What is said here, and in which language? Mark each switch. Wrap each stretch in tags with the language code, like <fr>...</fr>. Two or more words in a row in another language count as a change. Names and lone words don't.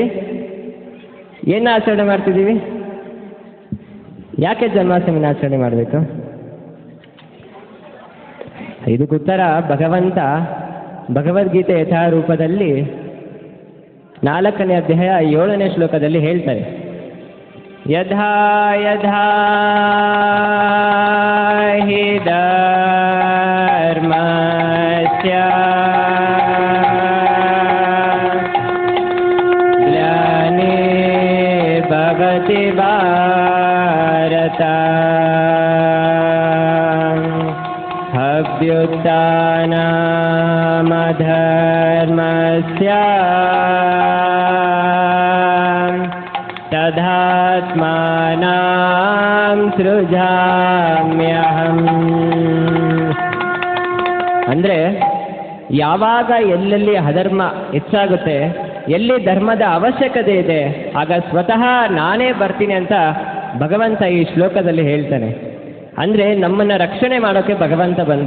<kn>ಏನು ಆಚರಣೆ ಮಾಡ್ತಿದ್ದೀವಿ? ಯಾಕೆ ಜನ್ಮಾಷ್ಟಮಿನ ಆಚರಣೆ ಮಾಡಬೇಕು? ಇದಕ್ಕೆ ಉತ್ತರ ಭಗವಂತ ಭಗವದ್ಗೀತೆ ಯಥಾರೂಪದಲ್ಲಿ 4ನೇ ಅಧ್ಯಾಯ 7ನೇ ಶ್ಲೋಕದಲ್ಲಿ ಹೇಳ್ತಾರೆ.</kn> <sa>ಯಥಾ ಯಥಾ ಹಿ ಧರ್ಮಸ್ಯ ಗ್ಲಾನಿರ್ಭವತಿ ಭಾರತ ಅಭ್ಯುತ್ಥಾನಮಧರ್ಮಸ್ಯ ತದಾತ್ಮಾನಂ ಸೃಜಾಮ್ಯಹಂ.</sa> <kn>ಅಂದರೆ ಯಾವಾಗ ಎಲ್ಲೆಲ್ಲಿ ಅಧರ್ಮ ಹೆಚ್ಚಾಗುತ್ತೆ, ಎಲ್ಲಿ ಧರ್ಮದ ಅವಶ್ಯಕತೆ ಇದೆ, ಆಗ ಸ್ವತಃ ನಾನೇ ಬರ್ತೀನಿ ಅಂತ ಭಗವಂತ ಈ ಶ್ಲೋಕದಲ್ಲಿ ಹೇಳ್ತಾನೆ. ಅಂದರೆ ನಮ್ಮನ್ನು ರಕ್ಷಣೆ ಮಾಡೋಕ್ಕೆ ಭಗವಂತ ಬಂದ.</kn>